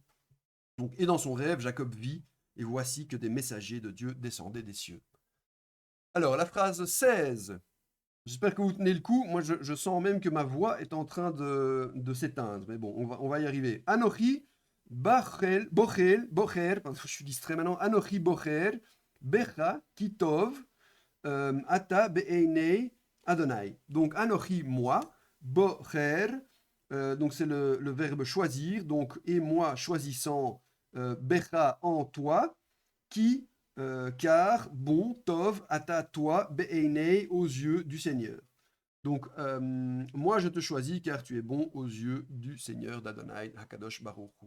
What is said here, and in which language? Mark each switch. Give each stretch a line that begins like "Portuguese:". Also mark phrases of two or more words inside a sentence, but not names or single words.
French: Donc, et dans son rêve, Jacob vit, et voici que des messagers de Dieu descendaient des cieux. Alors, la phrase 16. J'espère que vous tenez le coup. Moi, je sens même que ma voix est en train de s'éteindre. Mais bon, on va y arriver.
Hebrew: אנכי בוחר,
French: pardon, je suis distrait maintenant.
Hebrew: אנכי בוחר בך כי טוב אתה בעיני אדני.
French: Donc, Anochi, moi, Bocher, donc c'est le verbe choisir, donc et moi choisissant, Becha en toi, qui, car, bon,
Hebrew: טוב אתה
French: toi, Be'einei, aux yeux du Seigneur. Donc, moi je te choisis car tu es bon aux yeux du Seigneur d'Adonai,
Hebrew: הקדוש ברוך הוא.